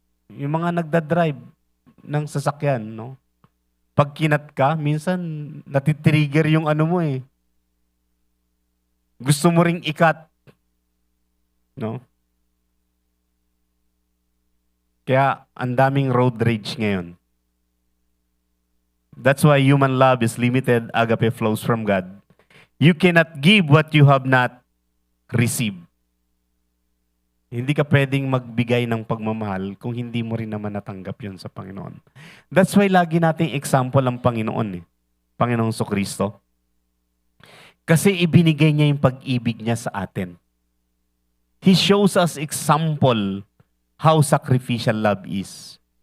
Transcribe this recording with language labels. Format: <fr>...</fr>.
<tl>Yung mga nagdadrive ng sasakyan, no? Pag kinat ka, minsan natitrigger yung ano mo eh. Gusto mo ring ikat. No? Kaya ang daming road rage ngayon.</tl> <en>That's why human love is limited. Agape flows from God. You cannot give what you have not received.</en> <tl>Hindi ka pwedeng magbigay ng pagmamahal kung hindi mo rin naman natanggap yun sa Panginoon.</tl> <en>That's why</en> <tl>lagi nating example ang Panginoon Panginoong Kristo. Kasi ibinigay niya yung pag-ibig niya sa atin.</tl> <en>He shows us example how sacrificial love is.</en>